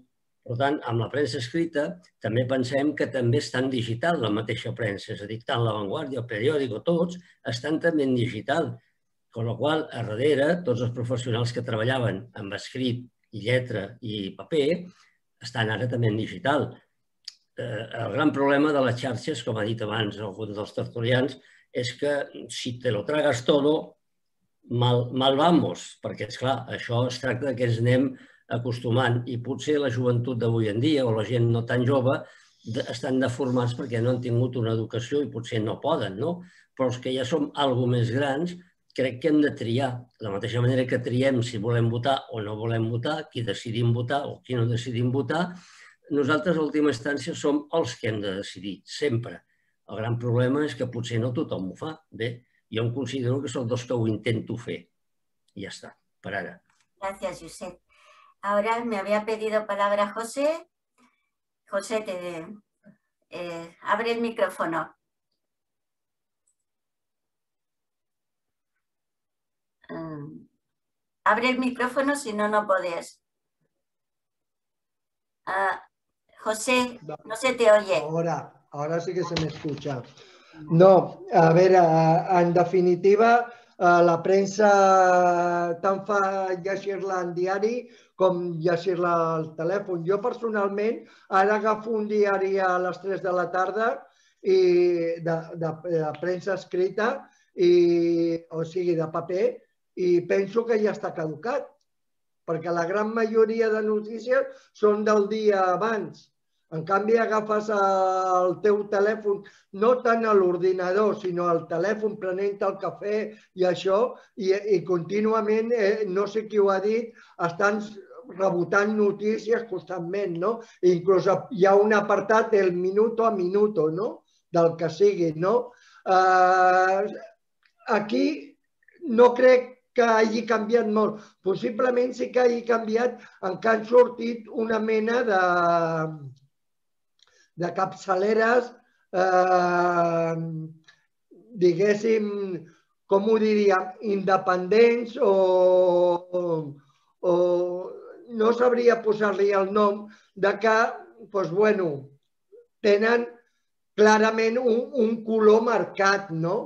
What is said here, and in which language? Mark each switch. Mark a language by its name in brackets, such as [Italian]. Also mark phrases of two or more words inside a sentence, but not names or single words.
[Catalan] Per tant, amb la premsa escrita també pensem que també està en digital la mateixa premsa, és a dir, tant La Vanguardia, el periòdico, tots estan també en digital. Con la qual cosa, a darrere, tots els professionals que treballaven amb escrit i lletra i paper estan ara també en digital. El gran problema de les xarxes, com ha dit abans algun dels tertulians, és que [Spanish] si te lo tragas todo, mal vamos, [Catalan] perquè, esclar, això es tracta que ens anem acostumant i potser la joventut d'avui en dia o la gent no tan jove estan deformats perquè no han tingut una educació i potser no poden, no? Però els que ja som alguna més grans crec que hem de triar. De la mateixa manera que triem si volem votar o no volem votar, qui decidim votar o qui no decidim votar, nosaltres a última instància som els que hem de decidir, sempre. El gran problema és que potser no tothom ho fa. Bé, jo em considero que soc dels que ho intento fer. I ja està, per ara. Gràcies, Josep. [Spanish] Ahora me había pedido palabra José. José, abre el micrófono. Abre el micrófono, si no, no podés. José, no se te oye. Ahora sí que se me escucha. [Catalan] No, [Spanish] a ver, en definitiva, [Catalan] la premsa tant fa llegir-la en diari com llegir-la al telèfon. Jo personalment ara agafo un diari a les 3 de la tarda de premsa escrita, o sigui, de paper, i penso que ja està caducat, perquè la gran majoria de notícies són del dia abans. En canvi, agafes el teu telèfon, no tant a l'ordinador, sinó al telèfon prenent el cafè i això, i contínuament, no sé qui ho ha dit, estan rebotant notícies constantment, no? Inclús hi ha un apartat, [Spanish] el minuto a minuto, [Catalan] no? Del que sigui, no? Aquí no crec que hagi canviat molt. Possiblement sí que hagi canviat en què han sortit una mena de capçaleres, diguéssim, com ho diríem, independents o no sabria posar-li el nom, de que, doncs, bueno, tenen clarament un color marcat, no?